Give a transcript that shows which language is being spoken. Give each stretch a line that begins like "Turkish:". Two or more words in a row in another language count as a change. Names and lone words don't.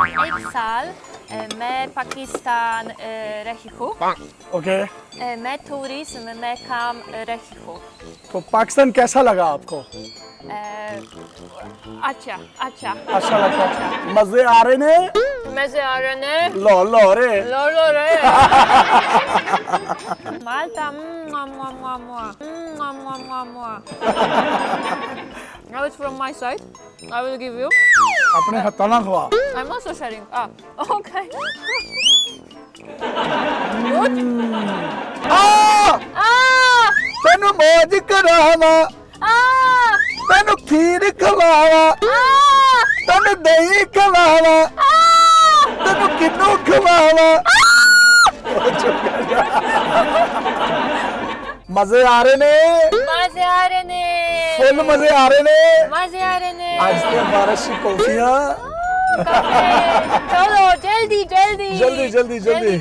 Hindi: 1 साल मैं पाकिस्तान रही हूँ। ओके। मैं टूरिज्म में काम रही हूँ। तो पाकिस्तान कैसा लगा आपको? अच्छा अच्छा अच्छा लगा।
Punjabi: ਮਜ਼ੇ ਆ ਰਹੇ ਨੇ? ਮਜ਼ੇ ਆ ਰਹੇ ਨੇ?
Hindi: लो रे। लो रे। Malta.
English: Now it's from my side. I will give you.
Punjabi: ਅਪਣੇ ਹਥਾਨਾ ਖਵਾ।
English: I'm also sharing. Okay. Good.
Punjabi: ਤੈਨੂੰ ਮੌਜ ਕਰਾਵਾਂ, ਤੈਨੂੰ ਖੀਰ ਖਵਾਵਾਂ, ਤੈਨੂੰ ਦਹੀਂ ਖਵਾਵਾਂ, ਤੈਨੂੰ ਕਿੰਨੂ ਖਵਾਵਾਂ। ਮਜ਼ੇ ਆ ਰਹੇ ਨੇ? ਮਜ਼ੇ ਆ ਰਹੇ ਨੇ? ਫੁੱਲ ਮਜ਼ੇ ਆ ਰਹੇ ਨੇ? ਮਜ਼ੇ ਆ ਰਹੇ ਨੇ?
Hindi: आज तो बारिश की कॉफियाँ। चलो जल्दी जल्दी जल्दी जल्दी जल्दी